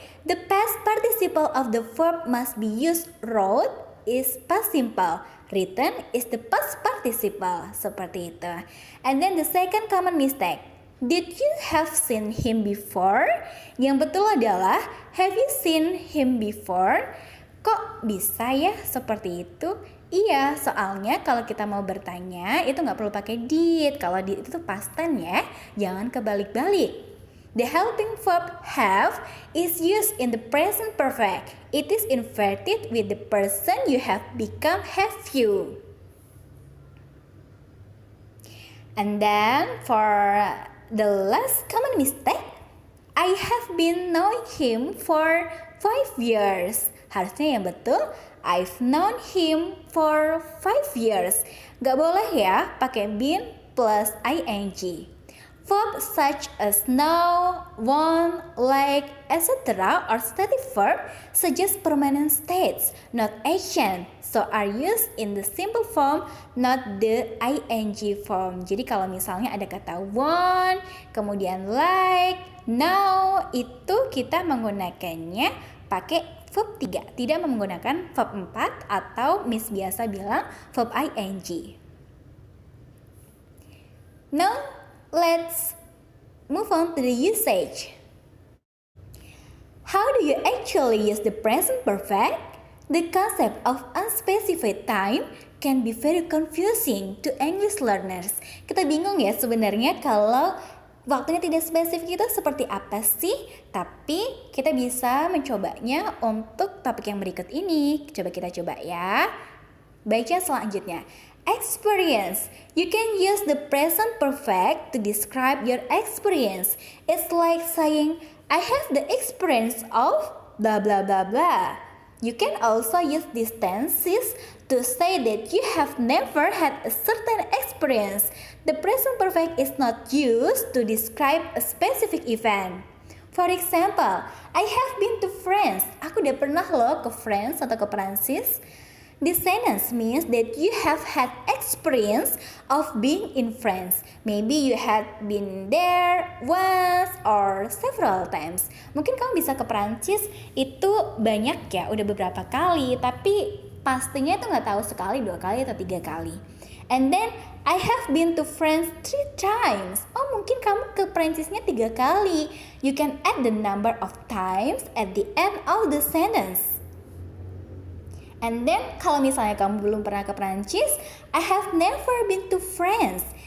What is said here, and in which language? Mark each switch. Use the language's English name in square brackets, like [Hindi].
[English] The past participle of the verb must be used. Wrote is past simple. Written is the past participle. [Indonesian] Seperti itu. [English] And then the second common mistake. Did you have seen him before? [Indonesian] Yang betul adalah [English] have you seen him before? [Indonesian] Kok bisa ya seperti itu? Iya, soalnya kalau kita mau bertanya itu nggak perlu pakai did. Kalau did itu past tense ya, jangan kebalik-balik. [English] The helping verb have is used in the present perfect. It is inverted with the person you have become have you. And then for the last common mistake, I have been knowing him for 5 years. [Indonesian] Harusnya yang betul, [English] I've known him for 5 years. [Indonesian] Gak boleh ya pakai [English] been plus ing. Verb such as know, want, like, etc. or stative verb suggest permanent states, not action. So are used in the simple form, not the ing form. [Indonesian] Jadi kalau misalnya ada kata want, kemudian like, know, itu kita menggunakannya pakai verb 3, tidak menggunakan verb 4 atau Miss biasa bilang verb ing. [English] Now, let's move on to the usage. How do you actually use the present perfect? The concept of unspecified time can be very confusing to English learners. [Indonesian] Kita bingung ya sebenarnya kalau waktunya tidak spesifik itu seperti apa sih? Tapi kita bisa mencobanya untuk topik yang berikut ini. Coba kita coba ya. Baca selanjutnya. Experience. [English] You can use the present perfect to describe your experience. It's like saying, I have the experience of blah blah blah blah. You can also use these tenses to say that you have never had a certain experience. The present perfect is not used to describe a specific event. For example, I have been to France. [Indonesian] Aku udah pernah loh ke France atau ke Prancis. [English] This sentence means that you have had experience of being in France. Maybe you had been there once or several times. [Indonesian] Mungkin kamu bisa ke Prancis itu banyak ya, udah beberapa kali. Tapi pastinya itu nggak tahu sekali, 2 kali atau 3 kali. [English] And then I have been to France 3 times. [Indonesian] Oh, mungkin kamu ke Prancisnya 3 kali. [English] You can add the number of times at the end of the sentence. And then [Indonesian] kalau misalnya kamu belum pernah ke Prancis, [English] I have never been to France.